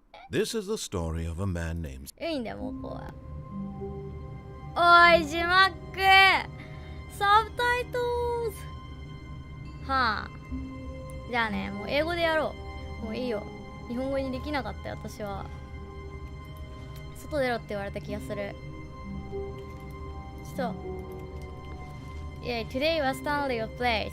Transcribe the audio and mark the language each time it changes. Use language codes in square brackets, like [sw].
[en] This is the story of a man named [ja] いいんだよ、もうこうは。おい、字幕サブタイトルズはあ。じゃあね、もう英語でやろう。もういいよ。日本語にできなかったよ、私は。外出ろって言われた気がする。ちょっと。 [en] Yeah, today was Stanley play.